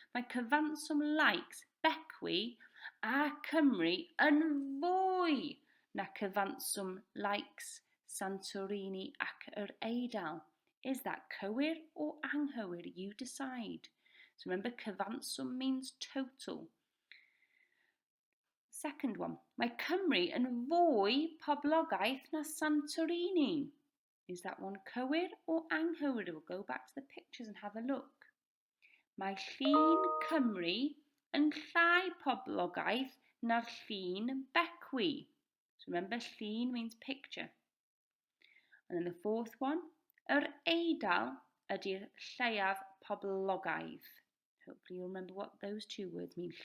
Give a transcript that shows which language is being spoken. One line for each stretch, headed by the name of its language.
Welsh: Mae cyfanswm likes Becwi a Cymru yn fwy na cyfanswm likes Santorini ac yr Eidal.
English: Is that cywir or anghywir? You decide. So remember, cyfanswm means total. Second one.
Welsh: Mae Cymru yn fwy poblogaidd na Santorini.
English: Is that one cywir or anghywir? We'll go back to the pictures and have a look.
Welsh: Mae llun Cymru yn llai poblogaidd na'r llun Becwi.
English: So remember, llun means picture. And then the fourth one.
Welsh: Yr Eidal ydy'r lleiaf poblogaidd.
English: Hopefully you'll remember what those 2 words mean.